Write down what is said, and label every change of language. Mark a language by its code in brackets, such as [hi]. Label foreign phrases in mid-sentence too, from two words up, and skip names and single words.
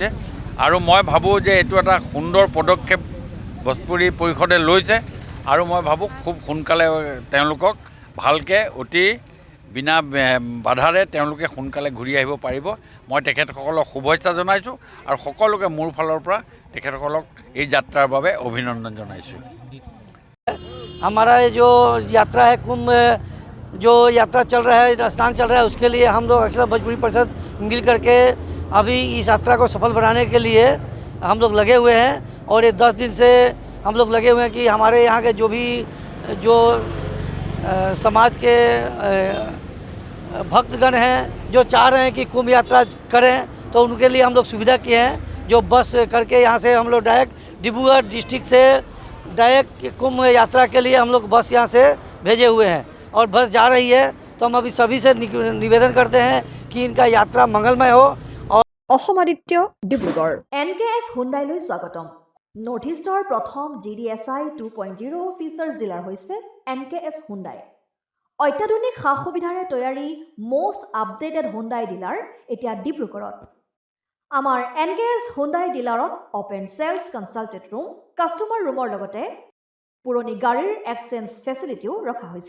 [as] আৰু মই ভাবোঁ যে এইটো এটা সুন্দৰ পদক্ষেপ ভোজপুৰী পৰিষদে লৈছে। আৰু মই ভাবোঁ খুব সোনকালে তেওঁলোকক ভালকৈ অতি বিনা বাধাৰে তেওঁলোকে সোনকালে ঘূৰি আহিব পাৰিব। মই তেখেতসকলক শুভেচ্ছা জনাইছোঁ আৰু সকলোকে মোৰ ফালৰ পৰা তেখেতসকলক এই যাত্ৰাৰ বাবে অভিনন্দন জনাইছোঁ। [hi] हमारा जो यात्रा है कुंभ जो यात्रा चल रहा है, स्नान चल रहा है, उसके लिए हम लोग अक्सर भोजपुरी परिषद मिल करके अभी इस यात्रा को सफल बनाने के लिए हम लोग लगे हुए हैं। और ये 10 दिन से हम लोग लगे हुए हैं कि हमारे यहाँ के जो समाज के भक्तगण हैं जो चाह रहे हैं कि कुंभ यात्रा करें, तो उनके लिए हम लोग सुविधा किए हैं। जो बस करके यहाँ से हम लोग डायरेक्ट डिब्रूगढ़ डिस्ट्रिक्ट से डायरेक्ट कुंभ यात्रा के लिए हम लोग बस यहाँ से भेजे हुए हैं और बस जा रही है। तो हम अभी सभी से निवेदन करते हैं कि इनका यात्रा मंगलमय हो। और [as] অসম আদিত্য ডিব্ৰুগড় NKS হুণ্ডাইলৈ স্বাগতম। নৰ্থ ইষ্টৰ প্ৰথম GDSI 2.0 [en] features dealer [as] হৈছে NKS হুণ্ডাই। অত্যাধুনিক সা সুবিধাৰে তৈয়াৰী [en] most updated [as] হুণ্ডাই ডিলাৰ এতিয়া ডিব্ৰুগড়ত। আমাৰ NKS হুণ্ডাই ডিলাৰত [en] open sales consulted room, [as] কাষ্টমাৰ ৰুমৰ লগতে পুৰণি গাড়ীৰ এক্সচেঞ্জ ফেচিলিটিও ৰখা হৈছে।